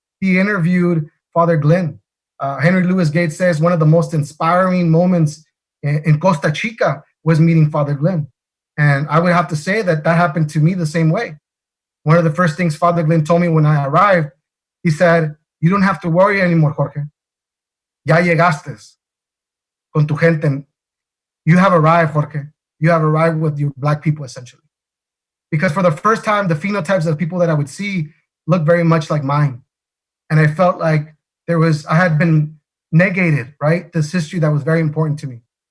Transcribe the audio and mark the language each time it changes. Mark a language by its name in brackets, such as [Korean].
[English] He interviewed Father Glenn. Henry Louis Gates says one of the most inspiring moments in Costa Chica was meeting Father Glenn. And I would have to say that happened to me the same way. One of the first things Father Glenn told me when I arrived, he said, "You don't have to worry anymore, Jorge. [Spanish] Ya llegaste con tu gente. [English] You have arrived, Jorge. You have arrived with your Black people, essentially." Because for the first time, the phenotypes of people that I would see looked very much like mine. And I felt like I had been negated, right? This history that was very important to me.